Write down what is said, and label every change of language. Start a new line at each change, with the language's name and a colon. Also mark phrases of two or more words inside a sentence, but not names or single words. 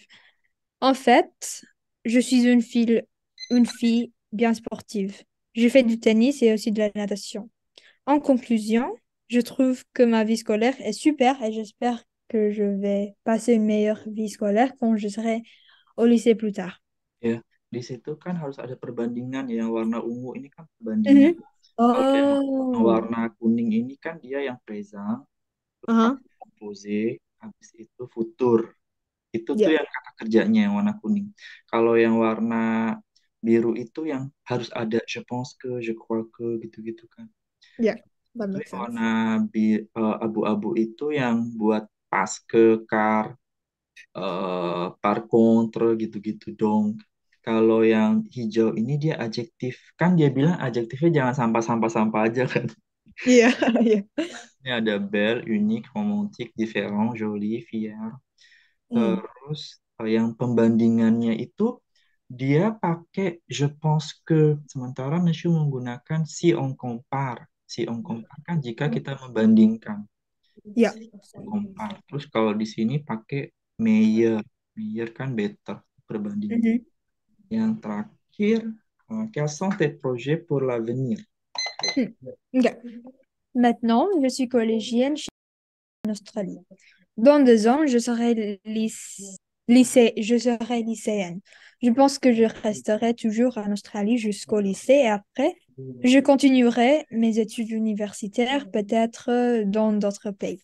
French: En fait, je suis une fille bien sportive. Je fais du tennis et aussi de la natation. En conclusion, je trouve que ma vie scolaire est super et j'espère que je vais passer une meilleure vie scolaire quand je serai au lycée plus tard.
Indonesian: ya. Di situ kan harus ada perbandingan ya. Yang warna ungu ini kan perbandingan. Mhm. Kalau yang Oh. warna kuning ini kan dia yang present, terus Uh-huh. pakai composé, habis itu futur. Itu tuh
English: Yeah.
Indonesian: yang kata kerjanya yang warna kuning. Kalau yang warna biru itu yang harus ada
French: je pense que, je crois que
Indonesian: gitu-gitu kan.
English: Yeah. That
Indonesian: Itu
English: makes
Indonesian: yang
English: sense.
Indonesian: warna abu-abu itu yang buat pas ke car,
French: par contre
Indonesian: gitu-gitu dong. Kalau yang hijau ini dia adjektif. Kan dia bilang adjektifnya jangan sampah-sampah-sampah aja kan.
English: Yeah. Yeah.
Indonesian: Ini ada
French: belle, unique, romantique, différent, joli, fier. Mm.
Indonesian: Terus yang pembandingannya itu dia pakai
French: je pense que,
Indonesian: sementara Monsieur menggunakan
French: si on compare. Si on compare
Indonesian: kan jika kita membandingkan.
English: Yeah.
French: Si on compare.
Indonesian: Terus kalau di sini pakai meilleur. Meilleur kan better, berbanding. Mhm. Yang terakhir,
French: quels sont tes projets pour l'avenir? Hmm. Ok. Maintenant, je suis collégienne en Australie. Dans 2 ans, je serai lycéenne. Je pense que je resterai toujours en Australie jusqu'au lycée et après, je continuerai mes études universitaires, peut-être dans d'autres pays.